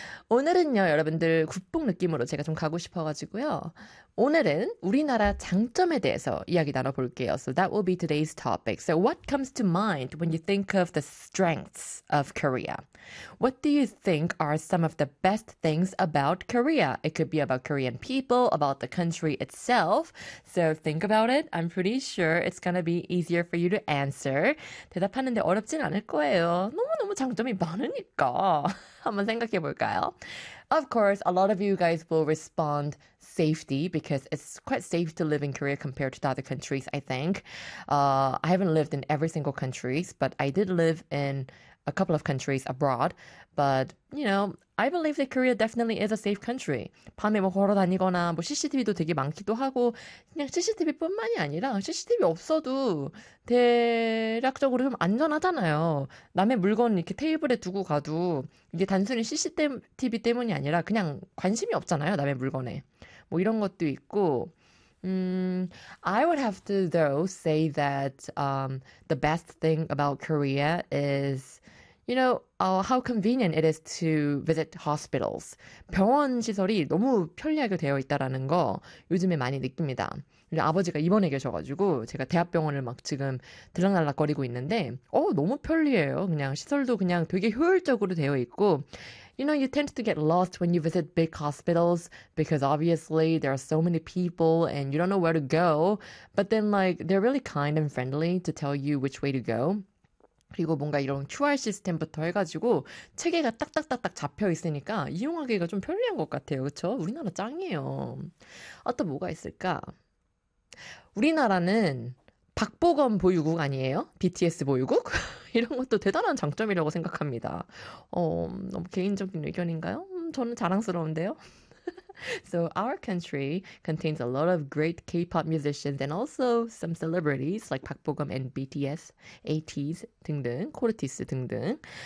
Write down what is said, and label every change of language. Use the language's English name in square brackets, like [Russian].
[Korean] 오늘은요, 여러분들 국뽕 느낌으로 제가 좀 가고 싶어가지고요. 오늘은 우리나라 장점에 대해서 이야기 나눠볼게요. [English] So that will be today's topic. So what comes to mind when you think of the strengths of Korea? What do you think are some of the best things about Korea? It could be about Korean people, about the country itself. So think about it. I'm pretty sure it's going to be easier for you to answer. [Korean] 대답하는데 어렵진 않을 거예요. 너무너무 장점이 많으니까. 한번 생각해볼까요? [English] Of course, a lot of you guys will respond safety because it's quite safe to live in Korea compared to other countries, I think. I haven't lived in every single country, but I did live in a couple of countries abroad. But, you know, I believe that Korea definitely is a safe country. [Korean] 밤에 뭐 걸어 다니거나 뭐 CCTV도 되게 많기도 하고 그냥 CCTV뿐만이 아니라 CCTV 없어도 대략적으로 좀 안전하잖아요. 남의 물건 이렇게 테이블에 두고 가도 이게 단순히 CCTV 때문이 아니라 그냥 관심이 없잖아요. 남의 물건에. 뭐 이런 것도 있고 [English] I would have to though say that the best thing about Korea is you know, how convenient it is to visit hospitals. [Korean] 병원 시설이 너무 편리하게 되어 있다라는 거 요즘에 많이 느낍니다. 아버지가 입원해 계셔가지고 제가 대학병원을 막 지금 들락날락거리고 있는데 너무 편리해요. 그냥 시설도 그냥 되게 효율적으로 되어 있고 [English] You know, you tend to get lost when you visit big hospitals because obviously there are so many people and you don't know where to go. But then like they're really kind and friendly to tell you which way to go. [Korean] 그리고 뭔가 이런 QR 시스템부터 해가지고 체계가 딱딱딱딱 잡혀 있으니까 이용하기가 좀 편리한 것 같아요. 그렇죠? 우리나라 짱이에요. 아, 또 뭐가 있을까? 우리나라는 박보검 보유국 아니에요? BTS 보유국? 이런 것도 대단한 장점이라고 생각합니다. 너무 개인적인 의견인가요? 저는 자랑스러운데요. [English] So our country contains a lot of great K-pop musicians and also some celebrities like Park Bo-gum and BTS, ATEEZ [Korean] 등등, 코르티스 등등.